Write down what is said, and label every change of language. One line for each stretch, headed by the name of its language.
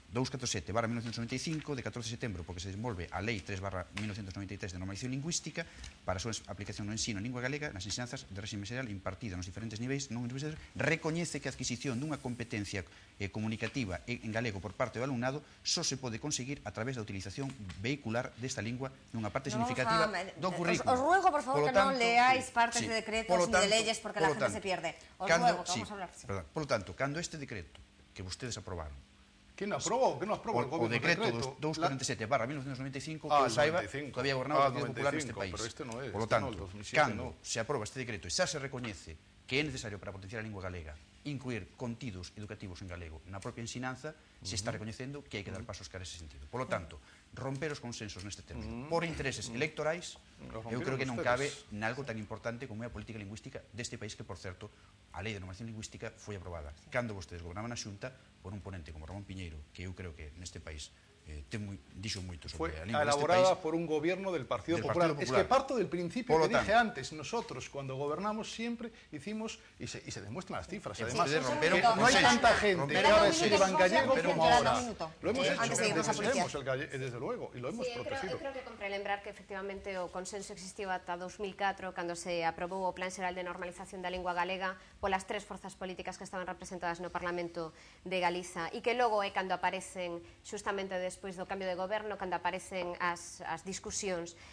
Galician: 247/1995 de 14 de setembro, porque se desenvolve a Lei 3/1993 de normalización lingüística para a súa aplicación no ensino en lingua galega nas ensinanzas de réxime xeral impartida nos diferentes niveis non universitarios, recoñece que a adquisición dunha competencia comunicativa en galego por parte do alumnado só se pode conseguir a través da utilización vehicular desta lingua nunha parte significativa do currículo.
Spanish: Os ruego, por favor, que non leáis partes de decretos ni de leyes porque la gente se pierde. Os ruego, que vamos a hablar. Por lo tanto,
Galician: cando este decreto que vostedes aprobaron,
Spanish: ¿Quién aprobó? ¿Quién lo aprobó?
Galician: o decreto 247/1995, que eu saiba, todavía gobernaba o Partido Popular neste país.
Spanish: Por lo tanto,
Galician: cando se aproba este decreto e xa se recoñece que é necesario para potenciar a lingua galega incluir contidos educativos en galego na propia ensinanza, se está recoñecendo que hai que dar pasos cara a ese sentido.
Spanish: Por lo tanto,
Galician: romper os consensos neste término por intereses electorais, eu creo que non cabe nalgo tan importante como é a política lingüística deste país que, por certo, a Lei de Normación Lingüística foi aprobada cando vostedes gobernaban a Xunta por un ponente como Ramón Piñeiro, que eu creo que neste país dixo moito sobre a lingua deste país.
Spanish: Fue elaborada por un gobierno del Partido Popular. Es que parto del principio que dije antes, nosotros cuando gobernamos siempre hicimos, y se demuestran las cifras, además, no hay tanta gente que ahora escriba en gallego como ahora. Lo hemos hecho, defendemos desde luego, y lo hemos protegido.
Galician: Creo que compre lembrar que efectivamente o consenso existiu ata 2004, cando se aprobou o Plan Xeral de Normalización da Lingua Galega polas tres forzas políticas que estaban representadas no Parlamento de Galiza, e que logo é cando aparecen xustamente despois do cambio de goberno, cando aparecen as discusións.